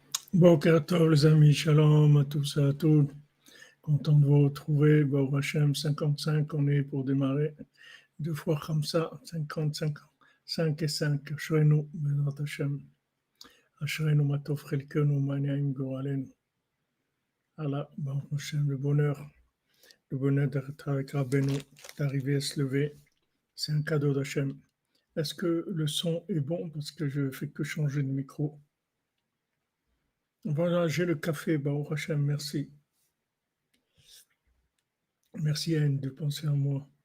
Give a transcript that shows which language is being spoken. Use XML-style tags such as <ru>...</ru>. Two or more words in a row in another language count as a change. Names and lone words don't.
<he>בוקר טוב,</he> <fr>les amis, shalom à tous et à toutes. Content de vous retrouver.</fr> <he>ברוך השם</he> <fr>55, on est pour démarrer. Deux fois Khamsa, 55, 5 et 5.</fr> <he>Ashrenu, בעזרת השם. אשרינו מה טוב חלקנו מה נעים גורלנו. אללה ברוך השם,</he> <fr>le bonheur d'être avec Rabbeinu, d'arriver à se lever. C'est un cadeau d'Hashem. Est-ce que le son est bon? Parce que je fais que changer de micro. Voilà, j'ai le café,</fr> <he>ברוך השם,</he> <fr>merci. Merci Anne de penser à moi.</fr>